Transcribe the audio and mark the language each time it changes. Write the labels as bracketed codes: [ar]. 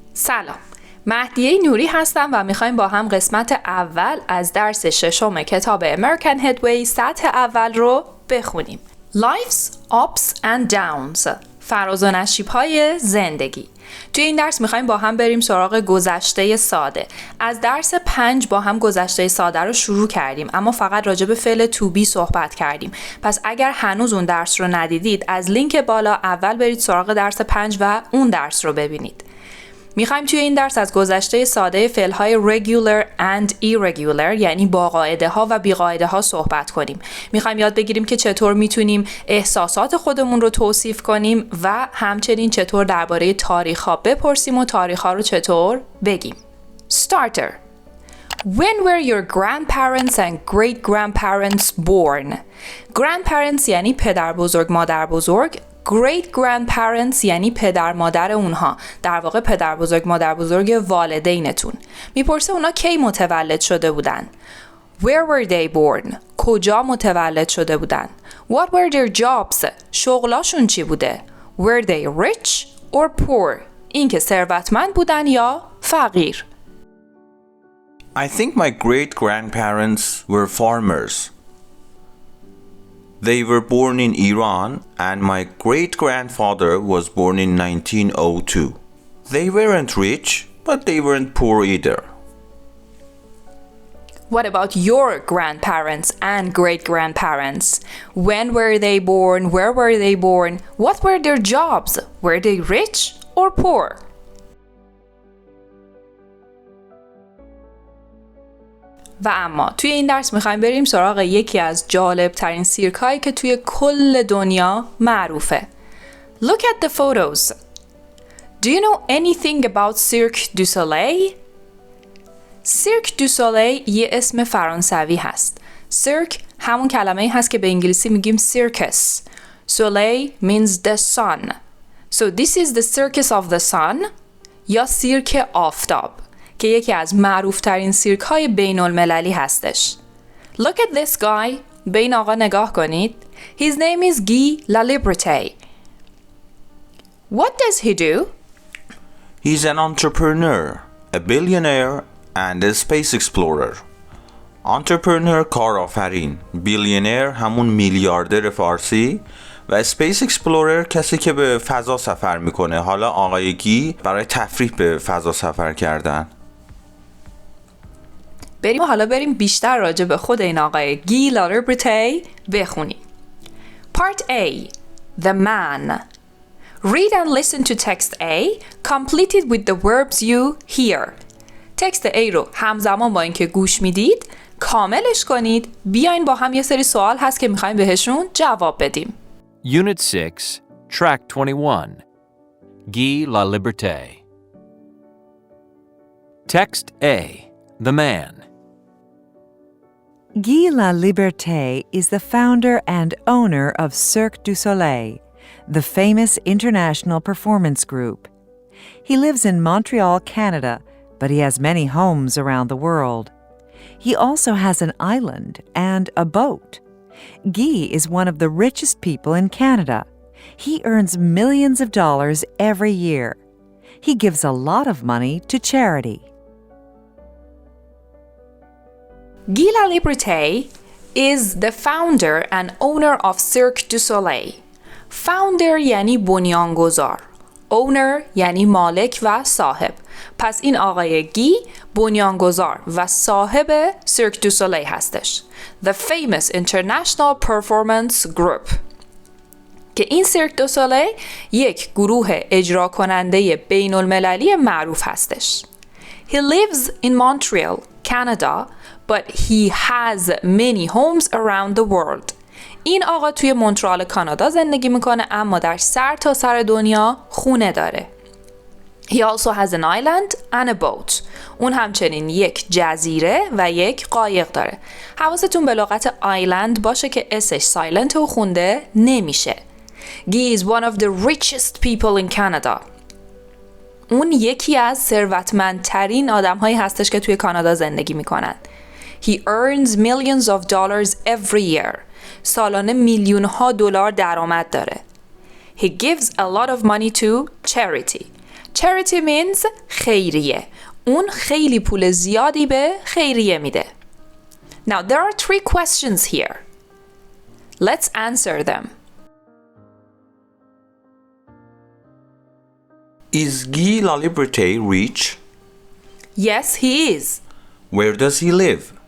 [fa] سلام، مهدیه نوری هستم و میخوایم با هم قسمت اول از درس ششم کتاب American Headway سطح اول رو بخونیم. [en] Life's ups and downs، [fa] فراز و نشیب‌های زندگی. توی این درس میخوایم با هم بریم سراغ گذشته ساده. از درس 5 با هم گذشته ساده رو شروع کردیم، اما فقط راجع به فعل to be صحبت کردیم. پس اگر هنوز اون درس رو ندیدید، از لینک بالا اول برید سراغ درس 5 و اون درس رو ببینید. میخوایم توی این درس از گذشته ساده فعل‌های [en] regular and irregular، [fa] یعنی با قاعده ها و بی قاعده ها صحبت کنیم. میخوایم یاد بگیریم که چطور میتونیم احساسات خودمون رو توصیف کنیم و همچنین چطور درباره تاریخ ها بپرسیم و تاریخ ها رو چطور بگیم. [en] Starter. When were your grandparents and great-grandparents born? [fa] Grandparents یعنی پدر بزرگ، مادر بزرگ. Great grandparents یعنی پدر مادر اونها، در واقع پدر بزرگ مادر بزرگ والدینتون. میپرسه اونا کی متولد شده بودن. [en] Where were they born؟ [fa] کجا متولد شده بودن. [en] What were their jobs؟ [fa] شغلاشون چی بوده. [en] Were they rich or poor؟ [fa] اینکه ثروتمند بودن یا فقیر. [en] I think my great grandparents were farmers. They were born in Iran and my great-grandfather was born in 1902. They weren't rich, but they weren't poor either. What about your grandparents and great-grandparents? When were they born? Where were they born? What were their jobs? Were they rich or poor? [fa] و اما توی این درس میخوایم بریم سراغ یکی از جالب ترین سیرک هایی که توی کل دنیا معروفه. [en] Look at the photos. Do you know anything about Cirque du Soleil? [fa] Cirque du Soleil یه اسم فرانسوی هست. Cirque همون کلمه‌ای هست که به انگلیسی میگیم circus. [en] Soleil means the sun. So this is the circus of the sun [fa] یا سیرک آفتاب که یکی از معروفترین سیرک های بین المللی هستش. [en] Look at this guy. [fa] به این آقا نگاه کنید. [en] His name is Guy Laliberte. What does he do? He's an entrepreneur, a billionaire and a space explorer. [fa] Entrepreneur کارآفرین، بیلیونر همون میلیاردر فارسی و سپیس اکسپلورر کسی که به فضا سفر میکنه. حالا آقای گی برای تفریح به فضا سفر کردن. بریم بیشتر راجع به خود این آقای گی لالیبرته بخونیم. [en] Part A. The man. Read and listen to text A, completed with the verbs you hear. [fa] تکست A رو همزمان با اینکه گوش میدید کاملش کنید. بیاین با هم یه سری سوال هست که میخوایم بهشون جواب بدیم. [en] Unit 6, Track 21. Guy Laliberte. Text A. The man. Guy Laliberte is the founder and owner of Cirque du Soleil, the famous international performance group. He lives in Montreal, Canada, but he has many homes around the world. He also has an island and a boat. Guy is one of the richest people in Canada. He earns millions of dollars every year. He gives a lot of money to charity. Guy Laliberte is the founder and owner of Cirque du Soleil. [fa] Founder یعنی بنیانگذار. Owner یعنی مالک و صاحب. پس این آقای گی بنیانگذار و صاحب Cirque du Soleil هستش. [en] The famous international performance group. [fa] که این Cirque du Soleil یک گروه اجرا کننده بین المللی معروف هستش. [en] He lives in Montreal, Canada, but he has many homes around the world. [fa] این آقا توی مونترال کانادا زندگی میکنه اما در سرتاسر دنیا خونه داره. [en] He also has an island and a boat. [fa] اون همچنین یک جزیره و یک قایق داره. حواستون به لغت island باشه که اسش سایلنت و خونده نمیشه. [en] Guy is one of the richest people in Canada. [fa] اون یکی از ثروتمندترین آدم‌هایی هستش که توی کانادا زندگی میکنن. [en] He earns millions of dollars every year. [fa] سالانه میلیون‌ها دلار درآمد داره. [en] He gives a lot of money to charity. Charity means خیریه. [fa] اون خیلی پول زیادی به خیریه میده. [en] Now there are 3 questions here. Let's answer them. Is Guy Laliberte rich? Yes, he is. Where does he live?